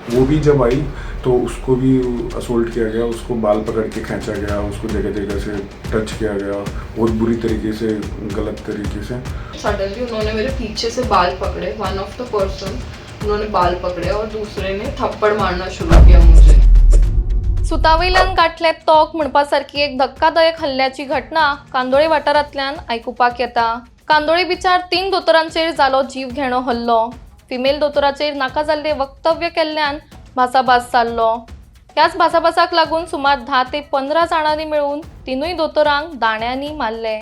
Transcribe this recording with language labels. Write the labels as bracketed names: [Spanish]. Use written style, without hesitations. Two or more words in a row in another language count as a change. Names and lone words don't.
[Hindi] वो भी जब आई तो उसको भी असोल्ट किया गया, उसको बाल पकड़ के खींचा गया, उसको जगह जगह से टच किया गया बहुत बुरी तरीके से, गलत तरीके से। सडनली उन्होंने मेरे पीछे से बाल पकड़े, [English] one of the person [Hindi] उन्होंने बाल पकड़े और दूसरे ने थप्पड़ मारना शुरू किया मुझे। [Konkani] सुतावयल्यान गाठले तोक म्हणपासारखी एक धक्कादायक हल्ल्याची घटना कांदोळे वाठारांतल्यान आयकुपाक येता। कांदोळे बिचार 3 दोतोरांचेर जालो जीव घेणो हल्लो। फिमेल दोतोराचेर नाका जाल्ले वक्तव्य केल्ल्यान भासाभास जाल्लो। ह्याच भासाभासाक लागून सुमार 10 ते 15 जाणांनी मेळून 3 दोतोरांक दाण्यांनी मारले।